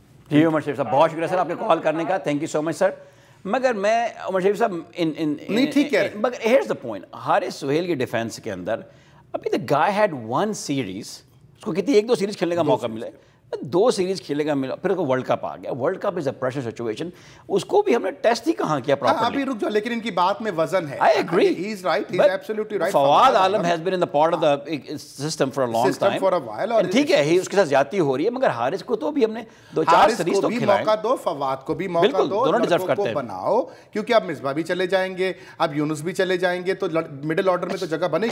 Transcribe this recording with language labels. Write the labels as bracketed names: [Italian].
[Urdu] جی عمر شریف صاحب بہت شکریہ سر آپ کے کال کرنے کا, [English] Thank you so much sir. [Urdu] مگر میں عمر شریف صاحب مگر [English] here's the point, [Urdu] Haris Sohail کی ڈیفینس کے اندر ابھی دا گائے ہیڈ 1 سیریز, اس کو کتنی 1-2 سیریز کھیلنے کا موقع ملے, دو سیریز کھیلے گا پھر ورلڈ کپ آ گیا. [English] world cup is a pressure situation, [Urdu] اس کو بھی ہم نے ٹیسٹ ہی کہاں کیا پراپرلی. ابھی رک جاؤ, لیکن ان کی بات میں وزن ہے. [English] I agree. He is right. He is absolutely right. Fawad Alam has been in the part of the system for a long time. For a while. [Urdu] اور ٹھیک ہے, اس کے ساتھ زیادتی ہو رہی ہے, مگر حارث کو تو بھی ہم نے 2-4 سیریز تو کھلائیں. موقع دو, فواد کو بھی موقع دو, لڑکوں کو بناؤ, کیونکہ اب مصباح بھی چلے جائیں گے, اب یونس بھی چلے جائیں گے, تو مڈل آرڈر میں تو جگہ بنے گی.